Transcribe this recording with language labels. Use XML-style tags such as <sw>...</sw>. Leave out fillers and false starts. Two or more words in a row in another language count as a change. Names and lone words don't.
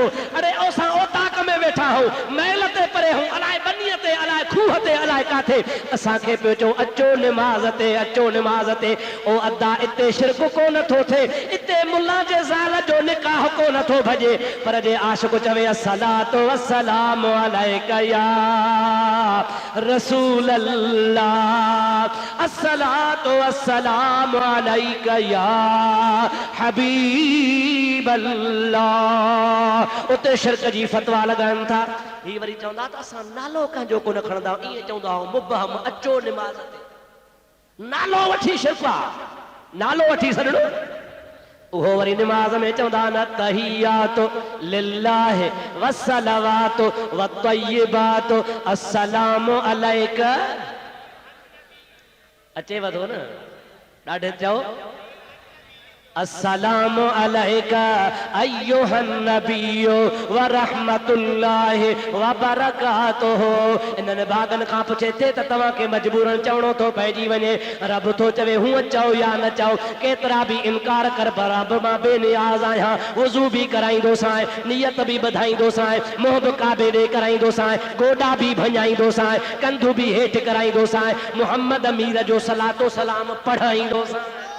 <sd>अरे असां ओताक में वेठा आहियूं महल ते परे हूं अलाए बनीअ ते अलाए खूह ते अलाए काथे असांखे पियो चओ अचो निमाज़ ते अचो निमाज़ ते। ओ अदा इते शिरक कोन थो थिए इते मुल्ला जे ज़ाल जो निकाह कोन थो भॼे पर जे आशिक़ चवे</sd> <ar>الصلاة والسلام عليك يا رسول الله الصلاة والسلام عليك يا حبيب الله.</ar> <sd>उते शिरक जी फतवा लगाइनि था ही वरी चवंदा त असां नालो कंहिंजो कोन खणंदा ईअं चवंदा मुबहम अचो निमाज़ ते नालो वठी शिरक आहे नालो वठी सॾणो उहो वरी निमाज़ में चवंदा न</sd> <ar>التحيات لله والصلوات والطيبات السلام عليك</ar> <sd>अचे वधो न ॾाढे चओ</sd> <ar>السلام عليك أيها النبي و رحمة الله و بركاته.</ar> <sd>इन्हनि भागनि खां पुछे थे त तव्हांखे मजबूरन चवणो थो पइजी वञे रब थो चवे हूअं चओ या न चओ केतिरा बि इनकार कर रब मां बेनियाज़ आहियां वुज़ू बि कराईंदोसांइ नियत बि ॿधाईंदोसांइ मुंहुं बि काबे ॾे कराईंदोसांइ गोॾा बि भञाईंदोसांइ कंधू बि हेठि कराईंदोसांइ मुहम्मद अमीर जो सलातो सलाम पढ़ाईंदोसांइ।</sd>